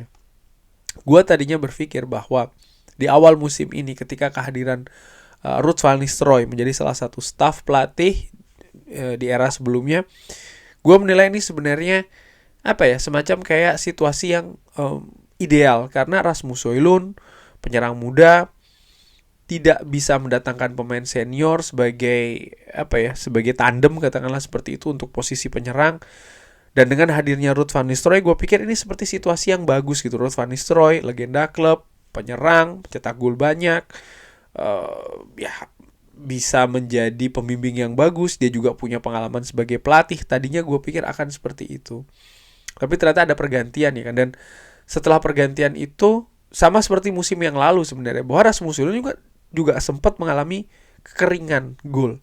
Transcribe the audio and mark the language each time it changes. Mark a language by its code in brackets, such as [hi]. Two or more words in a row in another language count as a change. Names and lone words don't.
[id] Gue tadinya berpikir bahwa di awal musim ini ketika kehadiran Ruud van Nistelrooy menjadi salah satu staf pelatih di era sebelumnya, gue menilai ini sebenarnya semacam kayak situasi yang ideal, karena Rasmus Højlund penyerang muda tidak bisa mendatangkan pemain senior sebagai sebagai tandem katakanlah seperti itu untuk posisi penyerang. Dan dengan hadirnya Ruud van Nistelrooy, gue pikir ini seperti situasi yang bagus gitu. Ruud van Nistelrooy, legenda klub, penyerang, cetak gol banyak, bisa menjadi pembimbing yang bagus. Dia juga punya pengalaman sebagai pelatih. Tadinya gue pikir akan seperti itu, tapi ternyata ada pergantian ya kan. Dan setelah pergantian itu sama seperti musim yang lalu sebenarnya, bahwa Rasmus Højlund juga sempat mengalami kekeringan gol.